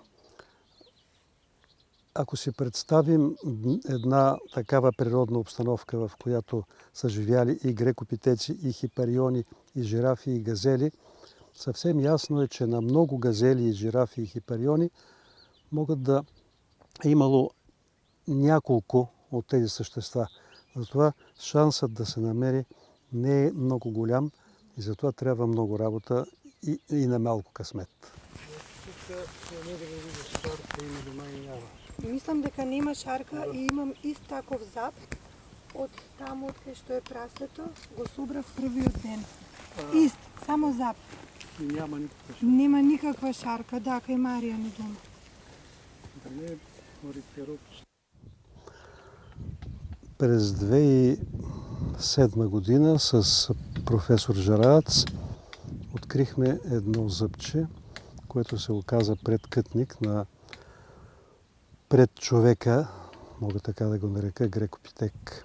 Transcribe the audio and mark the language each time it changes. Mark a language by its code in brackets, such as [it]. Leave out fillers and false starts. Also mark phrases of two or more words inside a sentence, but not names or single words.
[bg] Ако си представим една такава природна обстановка, в която са живяли и грекопитеци, и хипариони, и жирафи, и газели, съвсем ясно е, че на много газели, и жирафи, и хипариони могат да е имало няколко от тези същества. Затова шансът да се намери не е много голям и затова трябва много работа и на малко късмет. [mk] Мислам дека нема шарка и имам ист таков зап од таму од кај што е прасето. Го собрав првиот ден. Ист, само зап. [bg] Няма никаква шарка. [mk] Нема никаква шарка, да, кај Марија ни дома. Да не е орниторопче. [bg] През 2007 година с професор Жарац открихме едно зъбче, което се оказа предкътник на пред човека, мога така да го нарека, грекопитек.